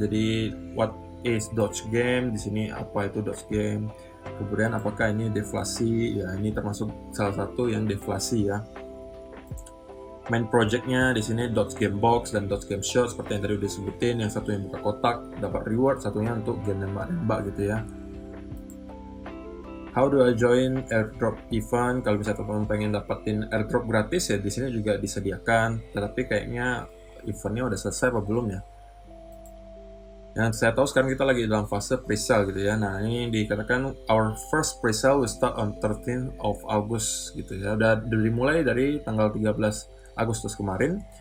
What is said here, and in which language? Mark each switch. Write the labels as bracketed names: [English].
[Indonesian] Jadi what is Dodge Game? Di sini apa itu Dodge Game? Kemudian apakah ini deflasi? Ya, ini termasuk salah satu yang deflasi ya. Main projectnya di sini Dodge Game Box dan Dodge Game Shot seperti yang tadi udah disebutin. Yang satu yang buka kotak dapat reward, satunya untuk game nembak-nembak gitu ya. [English] How do I join airdrop event? [Indonesian] Kalau misalnya teman-teman pengen dapetin airdrop gratis ya, di sini juga disediakan. Tetapi kayaknya eventnya udah selesai apa belum ya? Yang saya tahu sekarang kita lagi dalam fase pre-sale gitu ya. [English] Nah, ini dikatakan our first pre-sale will start on 13th of August gitu ya. [Indonesian] Udah dimulai dari tanggal 13 Agustus kemarin.